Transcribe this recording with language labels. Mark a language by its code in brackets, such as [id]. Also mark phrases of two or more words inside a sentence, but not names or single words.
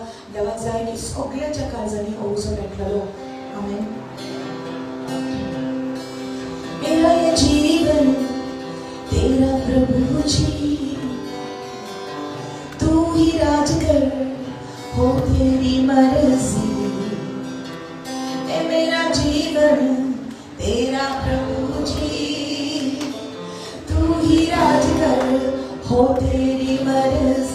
[kok] देवाक जाय की सगळ्याच्या काळजांनी ओझो पेटलेलो. आमेन. [hi] मेरा ये जीवन तेरा प्रभु जी, तू ही राज कर, हो तेरी मर्जी. मेरा जीवन तेरा प्रभु जी, तू ही राज कर, हो तेरी मर्जी.